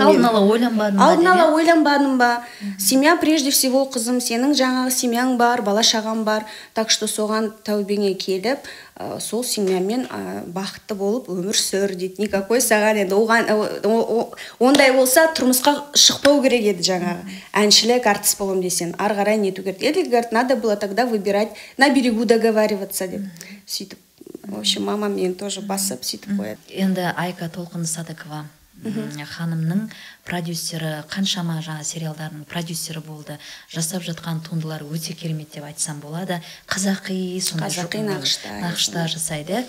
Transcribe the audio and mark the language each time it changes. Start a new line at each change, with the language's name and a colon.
Kazakh: Алдын ала ойланбадым ба?
Russian: Семья прежде всего,
Kazakh: қызым, сенің жаңағы семьяң бар, бала шағаң бар. Так что соған тәубеңе келіп, сол семьямен бақытты болып өмір сүр дейді. Никакой саған енді ондай болса тұрмысқа шықпау керек еді жаңағы. Әншілік, артист болам десең, ары қарай нету керек.
Russian: Или говорит, надо было тогда выбирать, на берегу договариваться деп.
Kazakh: Сөйтіп,
Russian: в общем,
Kazakh: мама мен тоже басып сөйтіп қояды. Енді Айка Толқын Садыкова ханымның продюсері, қаншама жаңа сериалдарының продюсері болды. Жасап жатқан туындылар өте керемет деп айтсам болады. Қазақи, нақышта жасайды.